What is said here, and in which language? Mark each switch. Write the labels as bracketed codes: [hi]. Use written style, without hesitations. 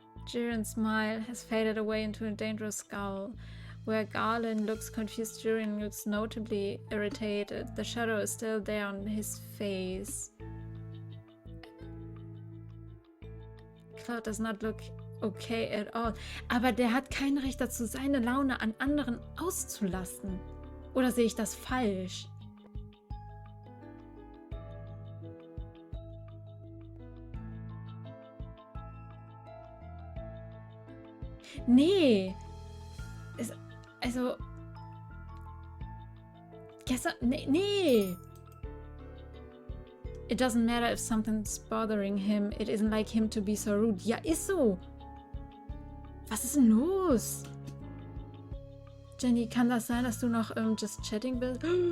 [en] Durian's smile has faded away into a dangerous scowl. Where Garland looks confused, Durian looks notably irritated. The shadow is still there on his face. Claude does not look okay at all. [de] Aber der hat kein Recht dazu, seine Laune an anderen auszulassen. Oder sehe ich das falsch? Nee. Also... Gestern... Nee. [en] It doesn't matter if something's bothering him. It isn't like him to be so rude. [de] Ja, ist so. Was ist denn los? Jenny, kann das sein, dass du noch just chatting bist?